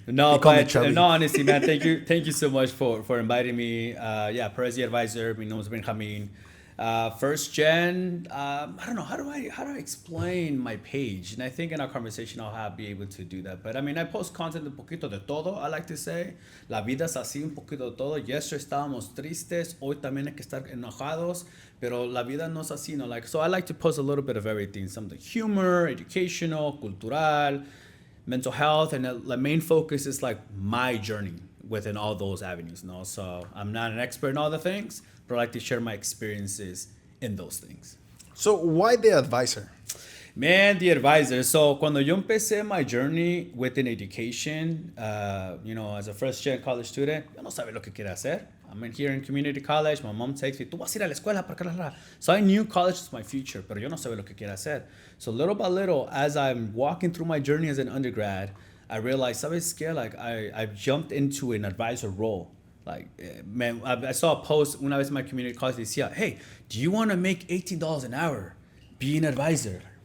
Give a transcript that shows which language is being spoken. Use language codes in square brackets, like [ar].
[en] No, no, honestly, man, thank you so much for inviting me. Perez the Advisor, [es] mi nombre es Benjamin. [en] First gen, I don't know, how do I explain my page? And I think in our conversation I'll be able to do that. But I mean, I post content [es] un poquito de todo, [en] I like to say. [es] La vida es así, un poquito de todo. Yesterday estábamos tristes, hoy también hay que estar enojados, pero la vida no es así, no? [en] Like, so I like to post a little bit of everything, something humor, educational, cultural, mental health, and the main focus is like my journey within all those avenues, no? So I'm not an expert in all the things, but I like to share my experiences in those things. So why the advisor? Man, the advisor. So [es] cuando yo empecé [en] my journey within education, as a first gen college student, [es] yo no sabía lo que quería hacer. [en] I'm in here in community college. My mom takes me, [es] tú vas a ir a la escuela para acá. [en] So I knew college was my future, [es] pero yo no sabía lo que quería hacer. [en] So little by little, as I'm walking through my journey as an undergrad, I realized, [es] ¿sabes qué? [en] Like I've jumped into an advisor role. Like, man, I saw a post [es] una vez [en] in my community college, decía, hey, do you want to make $18 an hour? Be an advisor.